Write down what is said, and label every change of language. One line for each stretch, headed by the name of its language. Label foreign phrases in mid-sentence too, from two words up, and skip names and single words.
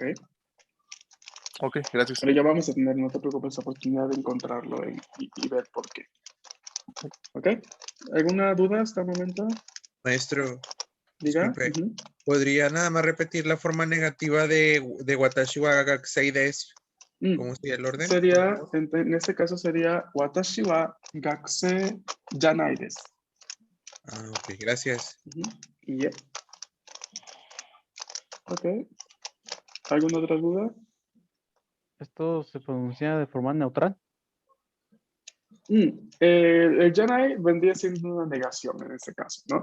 Spanish: Ok, gracias. Pero ya vamos a tener, no te preocupes, oportunidad de encontrarlo y ver por qué. ¿Ok? ¿Alguna duda hasta el momento? Maestro, Diga. disculpe, Ujú. ¿podría nada más repetir la forma negativa de
Japanese: 私は学生です?
Spanish: ¿Cómo sería el orden? Sería, en este caso sería
Japanese: 私は学生じゃないです.
Spanish: Ah, ok, gracias. Y ya. Ok. ¿Alguna otra duda? Esto se pronuncia de forma neutral. El Janai vendría siendo una negación en este caso, ¿no?